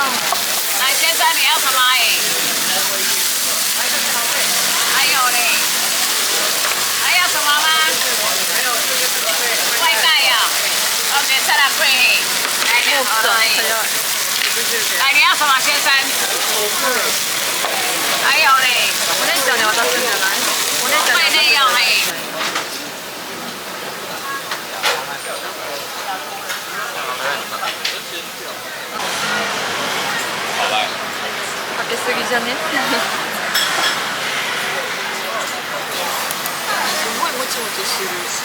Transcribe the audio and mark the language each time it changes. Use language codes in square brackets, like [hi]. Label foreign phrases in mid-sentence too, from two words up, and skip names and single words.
[zh] 来，先生你要什么而已？还有嘞，还要什么吗？外带呀。OK，再来贵。来，你好了。来，你要什么先生？还有嘞。 [ja] お姉ちゃんに渡すんじゃない？お姉ちゃんに渡す。 [zh] 外内容嘞。 [ja] かけすぎじゃね？すごいもちもちしてる。